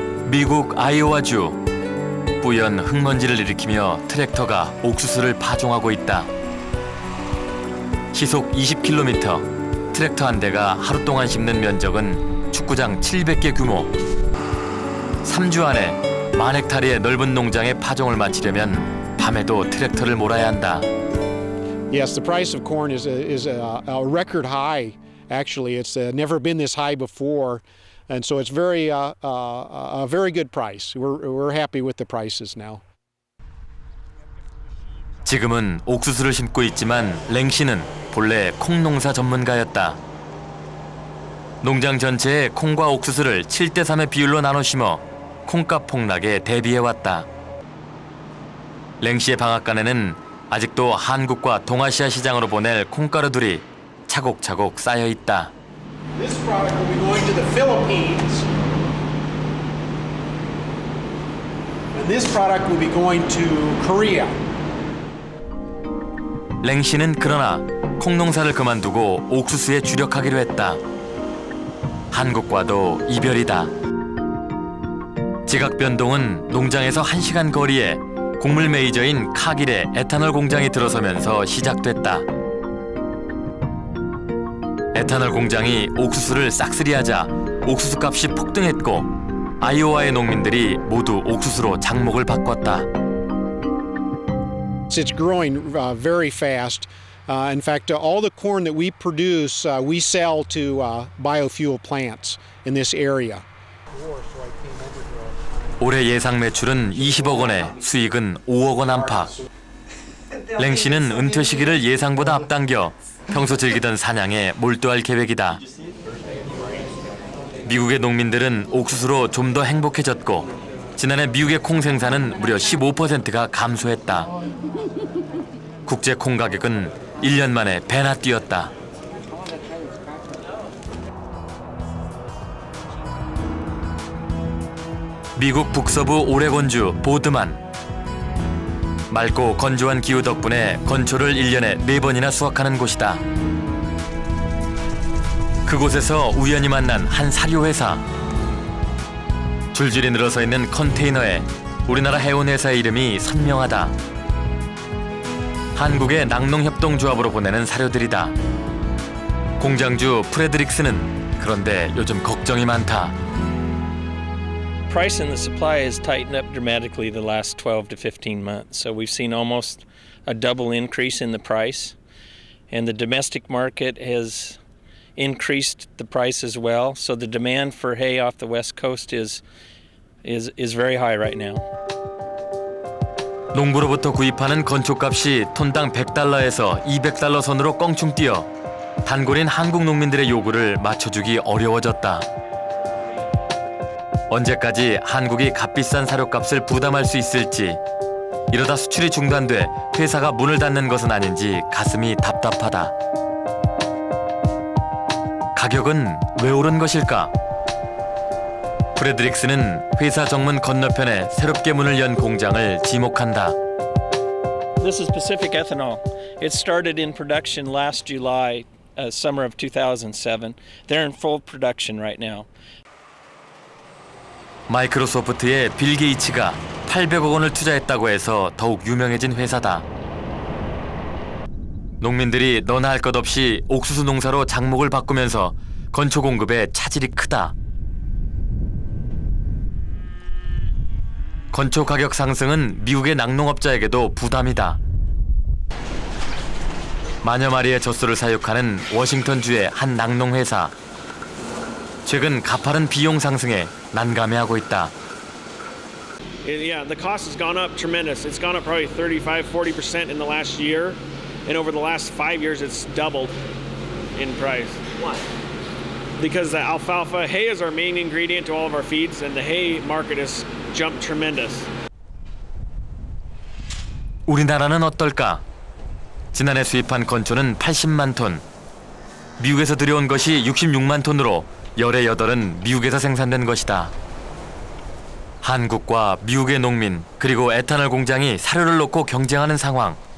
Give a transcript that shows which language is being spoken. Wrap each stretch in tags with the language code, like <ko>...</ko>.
<ko>미국 아이오와주. 뿌연 흙먼지를 일으키며 트랙터가 옥수수를 파종하고 있다. 시속 20km, 트랙터 한 대가 하루 동안 심는 면적은 축구장 700개 규모. 3주 안에 10,000헥타리의 넓은 농장에 파종을 마치려면 밤에도 트랙터를 몰아야 한다.</ko> <en>Yes, the price of corn is a record high. Actually, it's never been this high before, and so it's a very good price. We're happy with the prices now.</en> <ko>지금은 옥수수를 심고 있지만 랭 씨는 본래 콩농사 전문가였다. 농장 전체에 콩과 옥수수를 7대3의 비율로 나눠 심어 콩값 폭락에 대비해왔다. 랭 씨의 방앗간에는 아직도 한국과 동아시아 시장으로 보낼 콩가루들이 차곡차곡 쌓여 있다.</ko> <en>This product will be going to the Philippines. And this product will be going to Korea.</en> <ko>랭 씨는 그러나 콩농사를 그만두고 옥수수에 주력하기로 했다. 한국과도 이별이다. 지각 변동은 농장에서 1시간 거리에 곡물 메이저인 카길의 에탄올 공장이 들어서면서 시작됐다. 에탄올 공장이 옥수수를 싹쓸이하자 옥수수 값이 폭등했고 아이오와의 농민들이 모두 옥수수로 장목을 바꿨다.</ko> <en>It's growing very fast. In fact, all the corn that we produce, we sell to biofuel plants in this area.</en> <ko>올해 예상 매출은 20억 원에 수익은 5억 원 안팎. 랭 씨는 은퇴 시기를 예상보다 앞당겨 평소 즐기던 사냥에 몰두할 계획이다. 미국의 농민들은 옥수수로 좀 더 행복해졌고 지난해 미국의 콩 생산은 무려 15%가 감소했다. 국제 콩 가격은 1년 만에 배나 뛰었다. 미국 북서부 오레곤주 보드만. 맑고 건조한 기후 덕분에 건초를 1년에 4번이나 수확하는 곳이다. 그곳에서 우연히 만난 한 사료회사. 줄줄이 늘어서 있는 컨테이너에 우리나라 해운회사의 이름이 선명하다. 한국의 낙농협동조합으로 보내는 사료들이다. 공장주 프레드릭스는 그런데 요즘 걱정이 많다.</ko> <en>Price and the supply has tightened up dramatically the last 12 to 15 months. So we've seen almost a double increase in the price. And the domestic market has increased the price as well. So the demand for hay off the West Coast is very high right now.</en> <ko>농부로부터 구입하는 건초값이 톤당 $100에서 $200 선으로 껑충 뛰어 단골인 한국 농민들의 요구를 맞춰주기 어려워졌다. 언제까지 한국이 값비싼 사료값을 부담할 수 있을지, 이러다 수출이 중단돼 회사가 문을 닫는 것은 아닌지 가슴이 답답하다. 가격은 왜 오른 것일까? 프레드릭스는 회사 정문 건너편에 새롭게 문을 연 공장을 지목한다.</ko> <en>This is Pacific Ethanol. It started in production last July, summer of 2007. They're in full production right now.</en> <ko>마이크로소프트의 빌 게이츠가 800억 원을 투자했다고 해서 더욱 유명해진 회사다. 농민들이 너나 할 것 없이 옥수수 농사로 장목을 바꾸면서 건초 공급에 차질이 크다. 건초 가격 상승은 미국의 낙농업자에게도 부담이다. 만여 마리의 젖소를 사육하는 워싱턴주의 한 낙농회사. 최근 가파른 비용 상승에 난감해하고 있다.</ko> <en>Yeah, the cost has gone up tremendous. It's gone up probably 35-40% in the last year, and over the last 5 years it's doubled in price. Why? Because the alfalfa hay is our main ingredient to all of our feeds, and the hay market has jumped tremendous.</en> <ko>우리나라는 어떨까? 지난해 수입한 건초는 80만 톤. 미국에서 들여온 것이 66만 톤으로 열의 8은 미국에서 생산된 것이다. 한국과 미국의 농민 그리고 에탄올 공장이 사료를 놓고 경쟁하는 상황.</ko>